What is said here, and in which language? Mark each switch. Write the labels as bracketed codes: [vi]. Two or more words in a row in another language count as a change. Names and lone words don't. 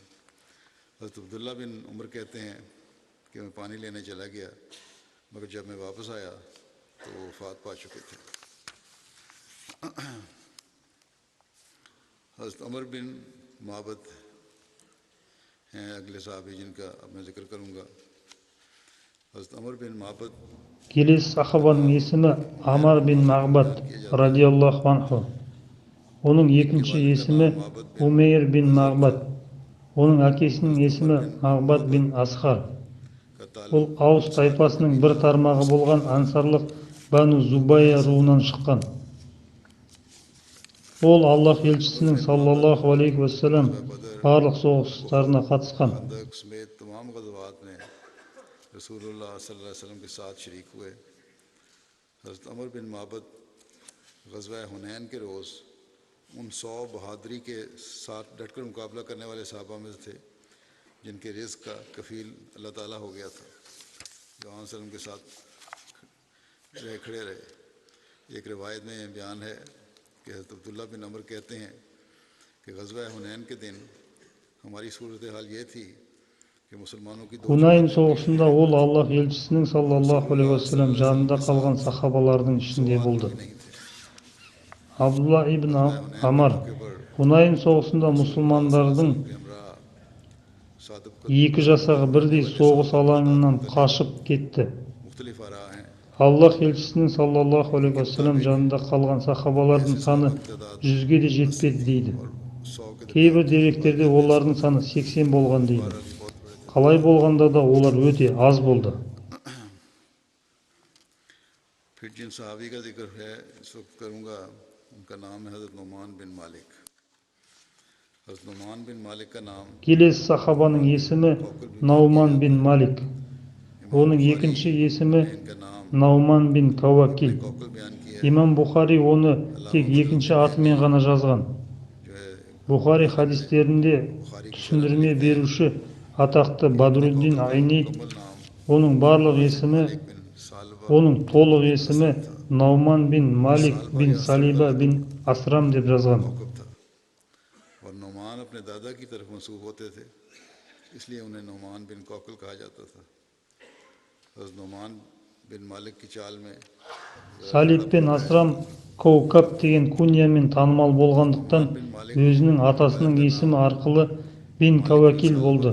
[hi] हज़रत अब्दुल्ला बिन उमर कहते हैं कि मैं पानी लेने चला गया, मगर जब मैं वापस आया तो वो वफ़ात पा चुके थे। हज़रत अमर बिन माबद हैं अगले साहबी जिनका अब मैं जिक्र करूँगा। हज़रत अमर बिन माबद [kk] Келесі сахабаның есімі Амар бин Мағбад [ar] رضي الله عنه. [kk] Оның екінші есімі Умейр бин Мағбад. Оның әкесінің есімі Мағбад бин Асхар. [hi] का ताल्लुक़ [kk] Ол Аус тайпасының бір тармағы болған ансарлық Бану Зубайя руынан шыққан. Ол Аллах елшісінің [ar] صلى الله عليه وسلم [kk] барлық соғыстарына қатысқан. [hi] खंदक समेत तमाम ग़ज़वात में रसूलुल्लाह [ar] صلى الله عليه وسلم [hi] के साथ शरीक हुए। हज़रत अमर बिन माबद ग़ज़वा हुनैन के रोज़ उन 100 बहादुरी के साथ डटकर मुकाबला करने वाले साहबा में थे जिनके रिज़्क़ का कफ़ील अल्लाह ताला हो गया था, जो आन सल्लम के साथ खड़े रहे। एक रिवायत में यह बयान है कि हज़रत अब्दुल्ला बिन अमर कहते हैं कि ग़ज़वा हुनैन के दिन हमारी सूरत हाल ये थी कि मुसलमानों की दो [kk] Хунайн соғысында ол Аллах елшісінің [ar] صلى الله عليه وسلم [kk] жанында қалған сахабалардың ішінде болды. [hi] नहीं थे। [kk] Абдулла ибн Амар Хунайн соғысында мұсылмандардың [hi] हमरा सादब का [kk] 2 жасағы бірдей соғыс алаңынан қашып кетті. [hi] मुख्तलिफ आरा हैं। [kk] Аллах елшісінің [ar] صلى الله عليه وسلم [kk] жанында қалған сахабалардың саны 100-ге де жетпеді дейді. Кейбір деректерде олардың саны 80 болған дейді. Қалай болғанда да олар өте аз болды. [hi] फिर जिन सहाबी का जिक्र है इस वक्त करूँगा, उनका नाम है हज़रत नुमान बिन मालिक। हज़रत नुमान बिन मालिक का नाम [kk] Келесі сахабаның есімі Науман бин Малик. Оның екінші есімі [hi] इनका नाम [kk] Науман бин Кавакил. [hi] कौकल बयान किया है, [kk] Имам Бухари оны тек екінші атымен ғана жазған. [hi] जो है [kk] Бухари хадистерінде түсіндірме беруші атақты Бадруддин Айни [hi] मुकम्मल नाम [kk] оның барлық есімі, [hi] बिन सालबा [kk] оның толық есімі Науман бин Малик бин Салиба бин Асрам деп жазған. [hi] कौकब था और नुमान अपने दादा की तरफ मंसूब होते थे, इसलिए उन्हें नुमान बिन कौकल कहा जाता था। हज़रत नुमान बिन मालिक की चाल में [kk] Салиб пен Асрам Коукаб деген куньямен танымал болғандықтан өзінің атасының есімі арқылы бин Кавакил болды.